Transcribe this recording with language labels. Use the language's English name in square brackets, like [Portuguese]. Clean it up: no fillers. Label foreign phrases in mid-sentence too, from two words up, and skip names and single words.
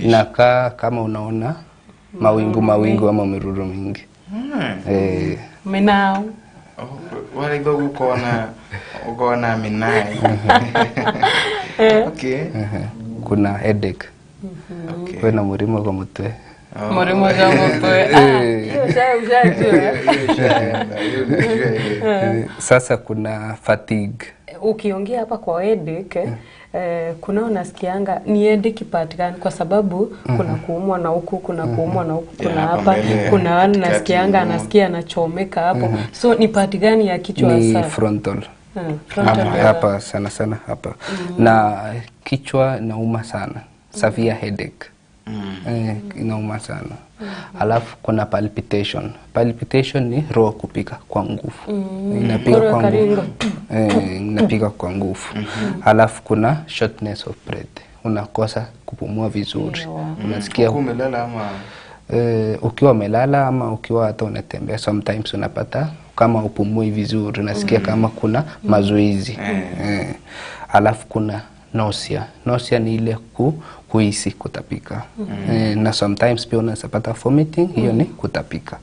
[Swahili] Inakaa kama unaona mawingu ama miruru mingi. [Meru] Menao. Wale dogo ukoona minai. [Swahili] Okay. Kuna headache. Okay. Kuna [Meru] murimo kwa mutwe. Murimo kwa mutwe. [Swahili] Sasa kuna fatigue. Ukiongea hapa kwa headache, kuna unasikianga ni [English] headache part [Swahili] gani kwa sababu kuna kuumwa na huku, kuna kuumwa na huku, kuna hapa, kuna wani nasikianga anasikia anachomeka hapo. So ni part gani ya kichwa hasa? Ni frontal. Hapa sana hapa. Na kichwa inauma sana. [English] Severe headache. [Swahili] Inauma sana. Alafu kuna palpitation. Palpitation ni roho kupiga kwa nguvu. Inapiga kwa nguvu. Inapiga kwa nguvu. Alafu kuna [English] shortness of breath. [Swahili] Unakosa kupumua vizuri. Unasikia umelala ama ukiwa umelala ama ukiwa hata unatembea sometimes unapata kama upumui vizuri, unasikia kama kuna mazoezi. Alafu kuna nausea. Nausea ni ile kuhisi kutapika. Na sometimes pia unapata vomiting, hiyo ni kutapika.